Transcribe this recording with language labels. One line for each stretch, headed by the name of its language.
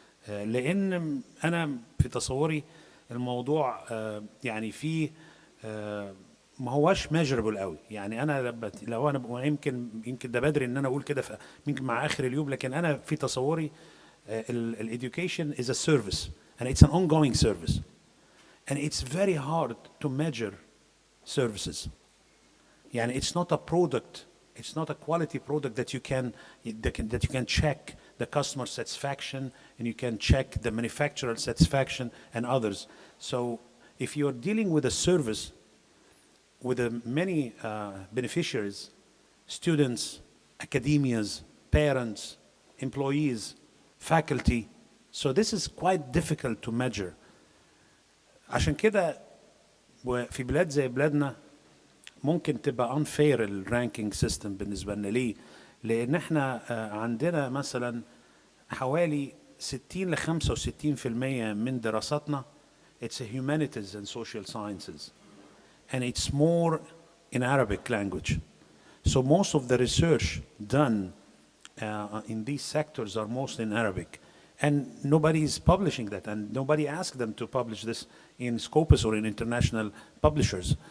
Arabic: لان انا في تصوري الموضوع يعني فيه ما هواش ميجربل قوي. يعني انا لو انا يمكن ده بدري ان انا اقول كده يمكن مع اخر اليوم، لكن انا في تصوري الeducation
English: is a service and it's an ongoing service and it's very hard to measure services.
Arabic: يعني
English: it's not a product, it's not a quality product that you can check the customer satisfaction and you can check the manufacturer satisfaction and others. So if you're dealing with a service with many beneficiaries, students, academias, parents, employees, faculty, so this is quite difficult to measure.
Arabic: عشان كده في بلاد زي بلادنا ممكن تبقى unfair الرانكينج سيستم بالنسبة لنا. ليه؟ لأن احنا عندنا مثلا حوالي 60 ل 65% من دراساتنا
English: it's a humanities and social sciences and it's more in Arabic language. So most of the research done in these sectors are mostly in Arabic, and nobody is publishing that, and nobody asked them to publish this in Scopus or in international publishers.